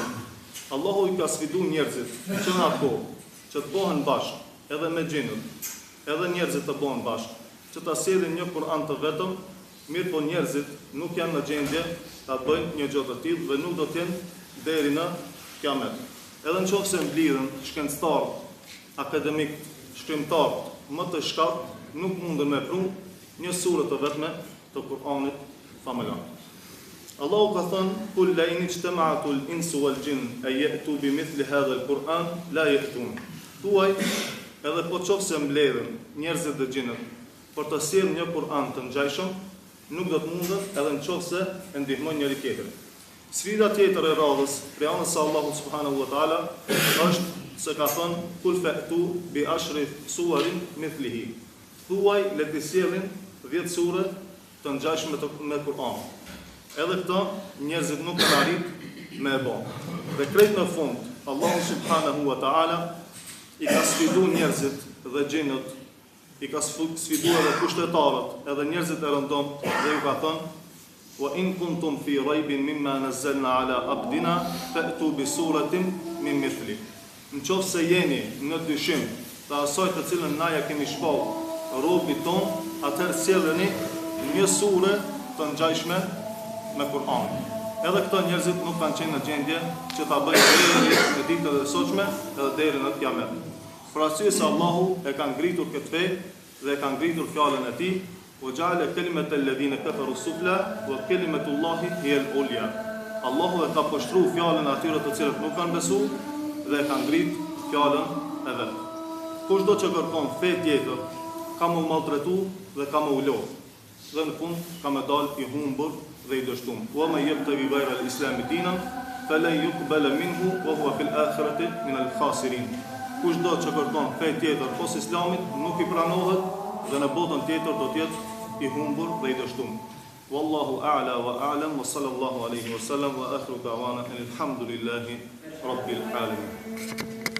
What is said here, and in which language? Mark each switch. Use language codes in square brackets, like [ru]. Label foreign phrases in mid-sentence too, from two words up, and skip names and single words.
[sq] Allahu i ka sfidu njerëzit që në ato që të bëhen bashkë, edhe me xhinët, edhe njerëzit të bëhen bashkë, që ta sjellin një Kur'an të vetëm, mirë po njerëzit nuk janë në gjendje ta bëjnë një gjë të tillë dhe nuk do të jenë deri në kiamet. Edhe nëse mblidhen shkencëtar, akademik, shkrimtar më të shkallët, nuk mundën me pru një sure të vetme të Kur'anit famullar. Allahu ka thënë: [ar] "قل لئن اجتمعت الإنس والجن أن يأتوا بمثل هذا القرآن لا يأتون." [sq] Thuaj, edhe po qofse mbledhen njerëzit dhe xhinët për të sjellë një Kur'an të ngjajshëm, nuk do të mundet edhe nëse e ndihmojnë njëri tjetrin. Sfida tjetër e radhës prej anës së Allahut [ar] سبحانه وتعالى [sq] është se ka thënë: [ar] "قل فأتوا بعشر سور مثله." [sq] Thuaj, le të sjellin 10 sure të ngjashme me Kur'an. Edhe këto njerëzit nuk kanë arrit me e bë. Dhe krejt në fund, Allahu [ar] سبحانه وتعالى [sq] i ka sfidu njerëzit dhe xhinët, i ka sfidu edhe kushtetarët, edhe njerëzit e rëndom, dhe ju ka thënë: [ar] "وإن كنتم في ريب مما نزلنا على عبدنا فأتوا بسورة من مثله." [sq] Nëse jeni në dyshim të asaj të cilën na ja kemi shpall robit ton, atëherë sjellni një sure të ngjashme me Kur'an. Edhe këto njerëzit nuk kanë qenë në gjendje që ta bëjnë deri në ditën e sotshme edhe deri në kiamet. Për arsye se Allahu e ka ngritur këtë fe dhe e ka ngritur fjalën e tij: [ar] "وجعل كلمة الذين كفروا السفلى وكلمة الله هي العليا." [sq] Allahu e ka poshtruar fjalën e atyre të cilët nuk kanë besuar dhe e ka ngrit fjalën e vet. Kushdo që kërkon fe tjetër, ka më maltretu dhe ka më ulodh. Dhe në fund ka më dal i humbur dhe i dështum. [ar] "ومن يبتغ غير الإسلام دينا فلن يقبل منه وهو في الآخرة من الخاسرين." [sq] Kushdo që kërkon fe tjetër pos islamit nuk i pranohet dhe në botën tjetër do të jetë i humbur dhe i dështum. [ar] والله أعلى وأعلم وصلى الله عليه وسلم وآخر دعوانا الحمد لله رب العالمين.